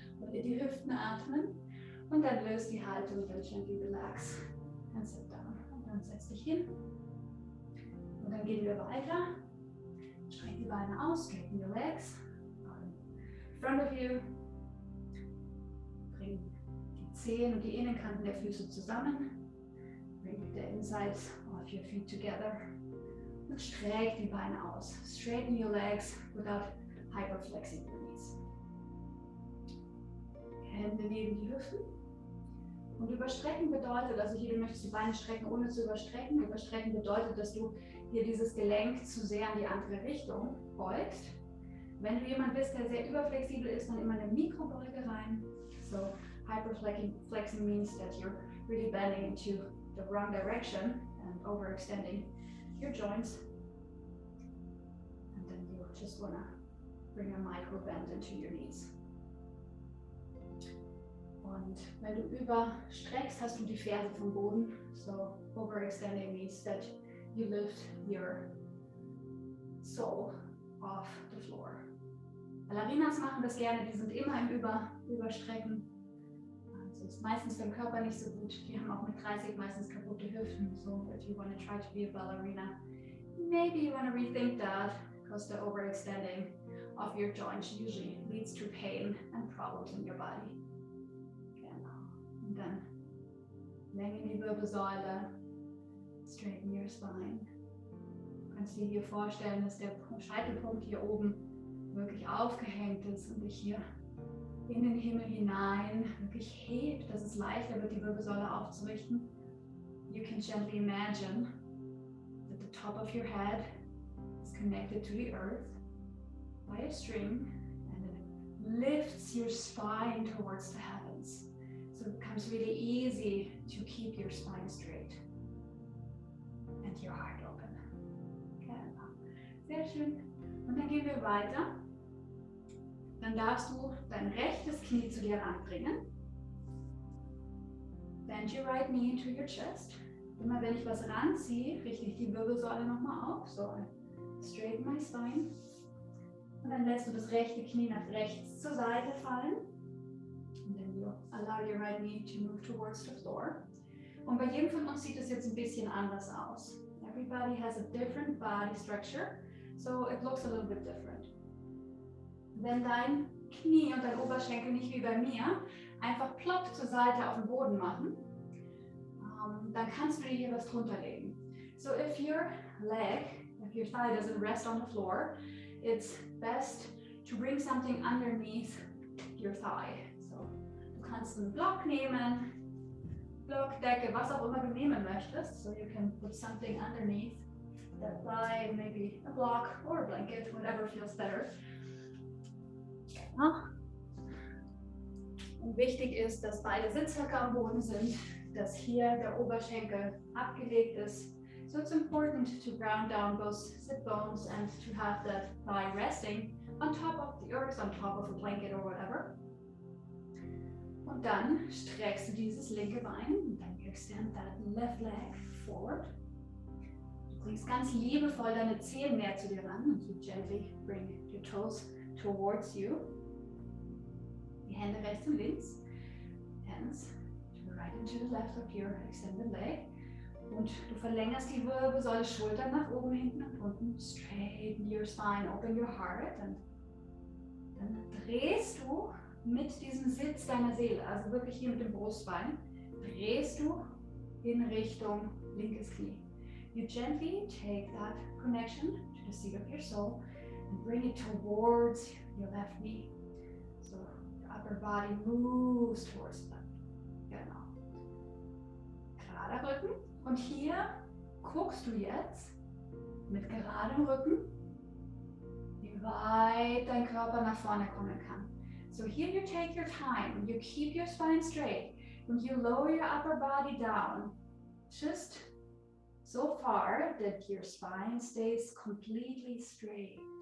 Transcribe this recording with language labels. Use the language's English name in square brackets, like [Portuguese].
[German] Und die Hüften atmen. Und dann löst die Haltung, dann [English] gently relax and sit down. [German] Und dann setz dich hin. Und dann gehen wir weiter. Streck die Beine aus, [English] straighten your legs. In front of you. [German] Bring die Zehen und die Innenkanten der Füße zusammen. [English] Bring the insides of your feet together. [German] Und streck die Beine aus. [English] Straighten your legs without hyperflexing your knees. [German] Hände neben die Hüften. Und überstrecken bedeutet, also hier, du möchtest die Beine strecken, ohne zu überstrecken. Überstrecken bedeutet, dass du hier dieses Gelenk zu sehr in die andere Richtung beugst. Wenn du jemand bist, der sehr überflexibel ist, dann immer eine Mikrobeuge rein. [English] So, hyperflexing means that you're really bending into the wrong direction and overextending your joints. And then you just wanna bring a micro bend into your knees. [German] Und wenn du überstreckst, hast du die Ferse vom Boden. [English] So overextending means that you lift your sole off the floor. [German] Ballerinas machen das gerne, die sind immer im Überstrecken. Also ist meistens beim Körper nicht so gut. Die haben auch mit 30 meistens kaputte Hüften. [English] So, if you want to try to be a ballerina, maybe you want to rethink that, because the overextending of your joints usually leads to pain and problems in your body. [German] Und dann Länge in die Wirbelsäule, [English] straighten your spine. [German] Du kannst dir hier vorstellen, dass der Scheitelpunkt hier oben wirklich aufgehängt ist und dich hier in den Himmel hinein wirklich hebt, dass es leichter wird, die Wirbelsäule aufzurichten. [English] You can gently imagine that the top of your head is connected to the earth by a string, and it lifts your spine towards the heavens. So it becomes really easy to keep your spine straight and your heart open. [German] Genau. Sehr schön. Und dann gehen wir weiter. Dann darfst du dein rechtes Knie zu dir ranbringen. [English] Bend your right knee into your chest. [German] Immer wenn ich was ranziehe, richte ich die Wirbelsäule nochmal auf. So, [English] straighten my spine. [German] Und dann lässt du das rechte Knie nach rechts zur Seite fallen. [English] And then you allow your right knee to move towards the floor. [German] Und bei jedem von uns sieht es jetzt ein bisschen anders aus. [English] Everybody has a different body structure, so it looks a little bit different. [German] Wenn dein Knie und dein Oberschenkel nicht wie bei mir einfach plopp zur Seite auf den Boden machen, dann kannst du dir hier was drunter legen. [English] So if your thigh doesn't rest on the floor, it's best to bring something underneath your thigh. [German] So, du kannst einen Block nehmen, Block, Decke, was auch immer du nehmen möchtest. [English] So you can put something underneath that thigh, maybe a block or a blanket, whatever feels better. [German] Ja. Und wichtig ist, dass beide Sitzhöcker am Boden sind, dass hier der Oberschenkel abgelegt ist. [English] So it's important to ground down both sit bones and to have that thigh resting on top of the earth, on top of a blanket or whatever. [German] Und dann streckst du dieses linke Bein und dann [English] you extend that left leg forward. [German] Du bringst ganz liebevoll deine Zehen näher zu dir ran und [English] you gently bring your toes towards you. [German] Die Hände rechts und links. [English] Hands to the right and to the left of your extended leg. [German] Und du verlängerst die Wirbelsäule, Schultern nach oben, hinten und unten. [English] Straighten your spine, open your heart. [German] Und dann drehst du mit diesem Sitz deiner Seele, also wirklich hier mit dem Brustbein, drehst du in Richtung linkes Knie. [English] You gently take that connection to the seat of your soul and bring it towards your left knee. So your upper body moves towards that. [German] Genau. Gerader Rücken. Und hier guckst du jetzt mit geradem Rücken, wie weit dein Körper nach vorne kommen kann. [English] So here you take your time, you keep your spine straight, and you lower your upper body down, just so far that your spine stays completely straight.